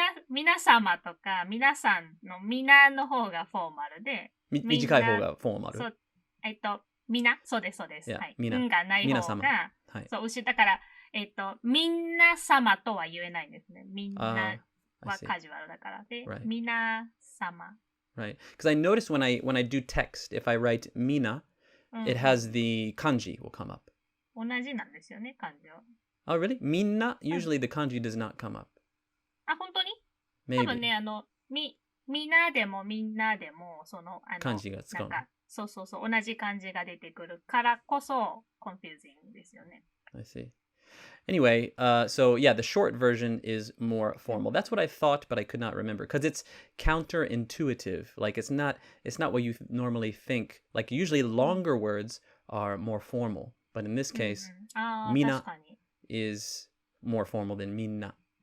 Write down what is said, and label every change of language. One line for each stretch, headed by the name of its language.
Japanese: 皆様とか、皆さんの皆の方がフォーマルで、短い方がフォーマル。そう、皆、そうです、そうです。はい。皆がない方が、はい、そう、だから、みんな様とは言えないんですね。みんなはカジュアルだから。で、皆様。
English: Right. Because I noticed when I do text, if I write mina, it has the kanji will come up.
Japanese: 同じなんですよね、漢字は。
English: Oh, really? Minna? Usually the kanji does not come up.
Japanese: あ、本当に？
English: Maybe.
Japanese: 多分ね、みなでもみんなでも、漢字が使う。そう、同じ漢字が出てくるからこそ、confusing ですよね。
English: I see. Anyway, so yeah, the short version is more formal. That's what I thought, but I could not remember because it's counterintuitive. Like it's not what you normally think. Like usually longer words are more formal, but in this case, mina is more formal than minna.